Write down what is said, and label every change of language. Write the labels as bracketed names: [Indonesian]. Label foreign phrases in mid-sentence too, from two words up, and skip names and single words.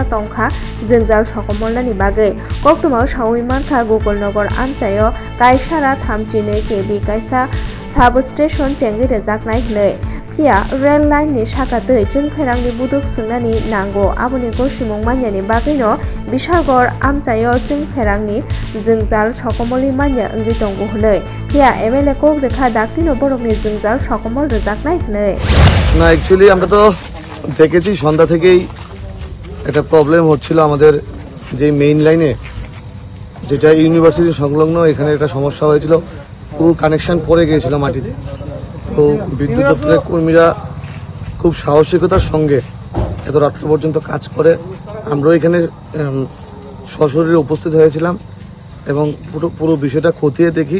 [Kok Borok] Tongkha Jingjal Sokomolani Bagai Koktumao Shawimanka Gokul Nogor Amchayo Kaishara Thamchine Kebi Kaisa Substation Chengi Rezak Nai Pia Rail Line ni Shakatui Ferang ni Buduk Sunani Nango Abuni Goshimong Manyani Bagino Bishalgor Amchayo Ferang ni Jingjal Sokomoli Manya Ngitongo Hlei Pia MLA Kok Rekha Dakino Borok ni Jingjal Sokomol Rezak Nai Hlei [Bangla] না অ্যাকচুয়ালি আমরা তো দেখেছি সন্ধ্যা থেকেই একটা প্রবলেম হচ্ছিল আমাদের যে মেইন লাইনে যেটা ইউনিভার্সিটি সংলগ্ন এখানে একটা সমস্যা হয়েছিল, পুরো কানেকশন পড়ে গিয়েছিল মাটিতে। তো বিদ্যুৎ দপ্তরের কর্মীরা খুব সাহসিকতার সঙ্গে এত রাত্র পর্যন্ত কাজ করে আমরাও এখানে সশরীরে উপস্থিত হয়েছিলাম এবং পুরো বিষয়টা খতিয়ে দেখি।